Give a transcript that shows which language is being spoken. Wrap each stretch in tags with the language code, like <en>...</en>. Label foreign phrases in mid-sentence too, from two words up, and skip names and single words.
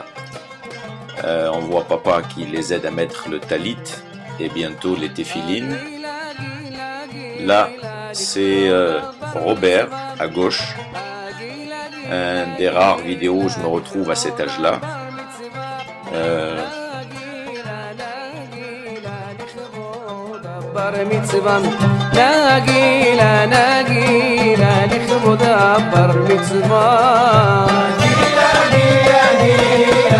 <fr>On voit papa qui les aide à mettre le talit et bientôt les téphilines. Là, c'est Robert à gauche, un des rares vidéos où je me retrouve à cet âge-là.</fr> <he>בר מצווה נגילה נגילה לכבוד הבר מצווה נגילה נגילה</he>